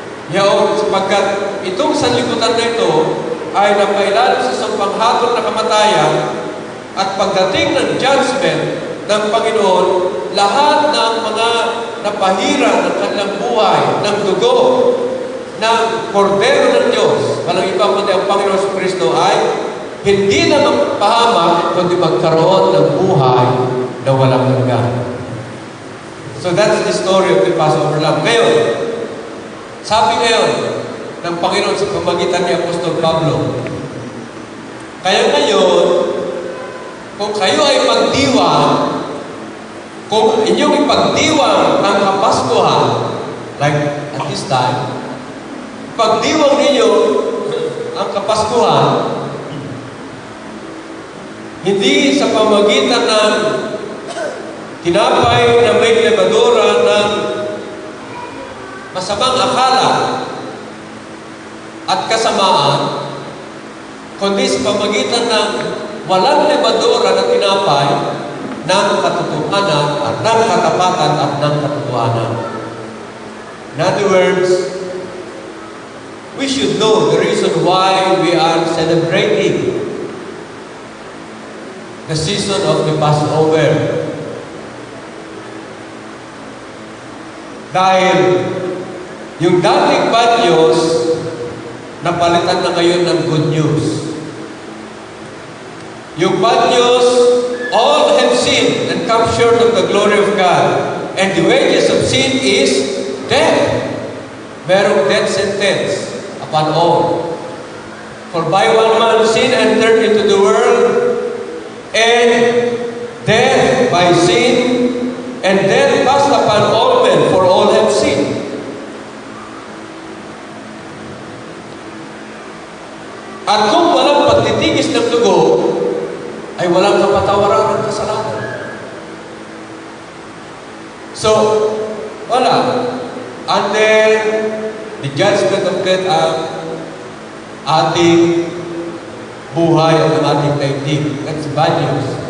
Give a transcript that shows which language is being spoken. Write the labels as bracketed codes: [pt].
[tl] Yaon, sapagkat itong sanlibutan na ito ay napailalim sa sampanghatol na kamatayan at pagdating ng judgment ng Panginoon, lahat ng mga napahira ng kanilang buhay, ng dugo, ng kordero ng Diyos, walang iba kundi ang Panginoon Kristo ay hindi na magpahamak, kundi magkaroon ng buhay na walang hanggan. [en] So that's the story of the Passover Lamb. [tl] Ngayon, sabi ngayon ng Panginoon sa pamagitan ni Apostol Pablo, kaya ngayon, kung kayo ay magdiwang, kung inyong ipagdiwang ang Kapaskuhan, [en] like at this time, [tl] pagdiwang ninyo ang Kapaskuhan, hindi sa pamagitan ng tinapay na may lebadura ng masamang akala at kasamaan, kundi sa pamagitan ng walang lebadura na tinapay ng katotohanan at ng katapatan at ng katotohanan. [en] In other words, we should know the reason why we are celebrating the season of the Passover. [tl] Dahil yung dating [en] bad news, [tl] napalitan na ngayon ng [en] good news. [tl] Yung [en] bad news, all have sinned and come short of the glory of God. And the wages of sin is death. [tl] Merong [en] death sentence upon all. For by one man sin entered into the world, and death by sin, and death passed upon all men, for all have sinned. [tl] At kung walang pagtitigis ng dugo, ay walang kapatawaran ng kasalanan. [en] So, [tl] wala. [en] Under the judgment of God [tl] ang ating buhay at ang ating daigdig. [en] That's bad news.